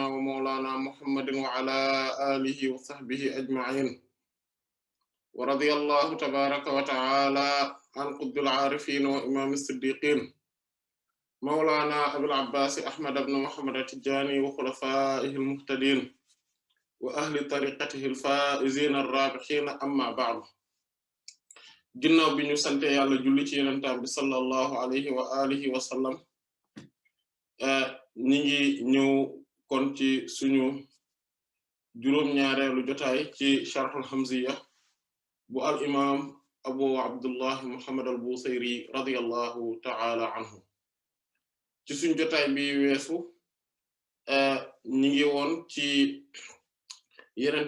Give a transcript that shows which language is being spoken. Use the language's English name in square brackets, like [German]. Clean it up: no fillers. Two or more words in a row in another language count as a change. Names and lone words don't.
[Arabic] ومولانا محمد وعلى آله وصحبه أجمعين ورضي الله تبارك وتعالى عن قطب العارفين وإمام الصديقين مولانا أبي العباس أحمد بن محمد التجاني وخلفائه المهتدين وأهل طريقته الفائزين الرابحين أما بعد [Wolof] ginnaaw bi ñu sante yàlla julli ci yenentam bi [Arabic] صلى الله عليه وعلى آله وسلم [Wolof] ñi ngi ñëw kon ci suñu juróom-ñaareelu jotaay ci sharh al-Hamziyya bu al imam abu abdullah muhammad al-Busayri [Arabic] رضي الله تعالى عنه [Wolof] ci suñu jotaay bi weesu ñi ngi woon ci yenent